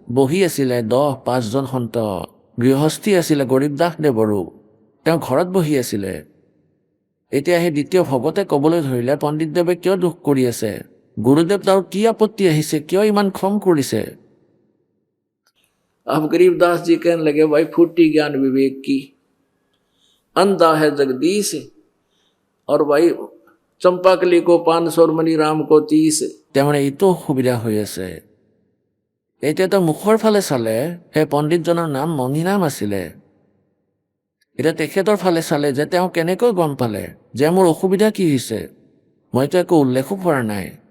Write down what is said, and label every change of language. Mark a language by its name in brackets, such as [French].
[Assamese] বহি আছিলে 10-5 জন সন্ত, গৃহস্থী আছিলে গৰীব দাসদেৱৰো, তেওঁ ঘৰত বহি আছিলে। এতিয়া সেই দ্বিতীয় ভকতে ক'বলৈ ধৰিলে, পণ্ডিতদেৱে কিয় দুখ কৰি আছে, গুৰুদেৱ তাৰ কি আপত্তি আহিছে, কিয় ইমান খং কৰিছে। [Hindi] अब गरीबदास जी कहने लगे भाई फूटी ज्ञान विवेक की, अंधा है जगदीश, और भाई चंपाकली को 500 और मणिराम को 30। [Assamese] তাৰমানে এইটো অসুবিধা হৈ আছে। এতিয়াতো মুখৰ ফালে চালে সেই পণ্ডিতজনৰ নাম মণিৰাম আছিলে। এতিয়া তেখেতৰ ফালে চালে যে তেওঁ কেনেকৈ গম পালে যে মোৰ অসুবিধা কি হৈছে, মইতো একো উল্লেখো কৰা নাই।